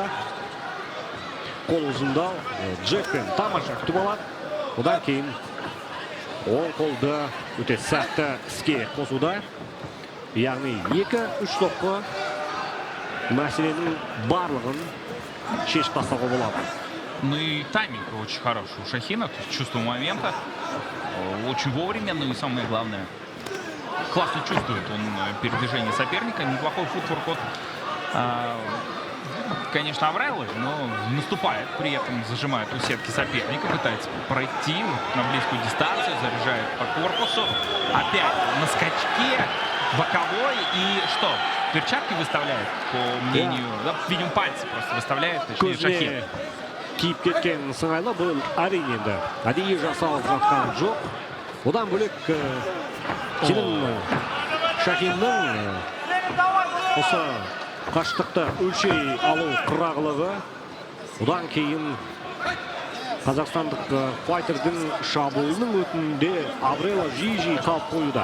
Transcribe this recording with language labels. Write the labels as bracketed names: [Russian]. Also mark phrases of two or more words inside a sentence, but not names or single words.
[Kazakh] Қол ұзындау Джекпен тамаша күтіп алады. Одан кейін ол қолды өте сәтті іске қосуда. Яғни 2-3 соққы мәселенің барлығын шешіп тастауға болады. [Russian] Ну и тайминг очень хороший у Шахина, то есть чувство момента очень вовремя, ну и самое главное, классно чувствует он передвижение соперника, неплохой футворк от, конечно, Аврело, но наступает, при этом зажимает у сетки соперника, пытается пройти на близкую дистанцию, заряжает по корпусу, опять на скачке, боковой и что? Перчатки выставляет, по мнению, да, видимо, пальцы просто выставляет, точнее, Шахин. [Kazakh] Киіп кеткен сыңайлы бұл әрине енді әдейі жасалып жатқан жоқ. Одан бөлек Сенім Шахиннің осы қашықтықты өлшей алу қырағылығы. Одан кейін қазақстандық файтердің шабуылының өтінде Аврело жиі қалып қоюда.